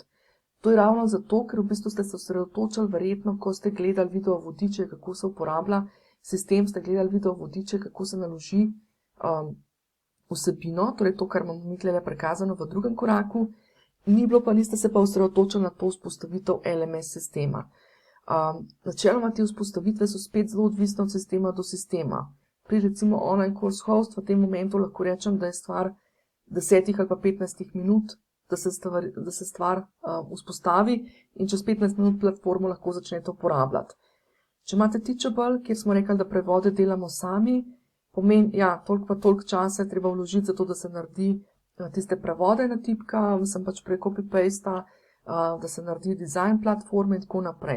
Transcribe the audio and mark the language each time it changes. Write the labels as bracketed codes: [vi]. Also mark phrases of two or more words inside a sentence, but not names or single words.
[sl] To je ravno zato, ker v bistvu ste se osredotočili verjetno, ko ste gledali video vodiče, kako se uporablja sistem, ste gledali video vodiče, kako se naloži vsebino, torej to, kar imamo mi tukaj prikazano v drugem koraku, niste se pa osredotočili na to vzpostavitev LMS sistema. Načeloma te vzpostavitve so spet zelo odvisne od sistema do sistema. Pri recimo online course host v tem momentu lahko rečem, da je stvar 10 ali pa 15 minut, da se stvar vzpostavi in čez 15 minut platformo lahko začnete uporabljati. Če imate Teachable, kjer smo rekli, da prevode delamo sami, pomeni, toliko časa je treba vložiti za to, da se naredi tiste prevode na tipka, sem pač prek copy-pasta, da se naredi dizajn platforme in tako naprej.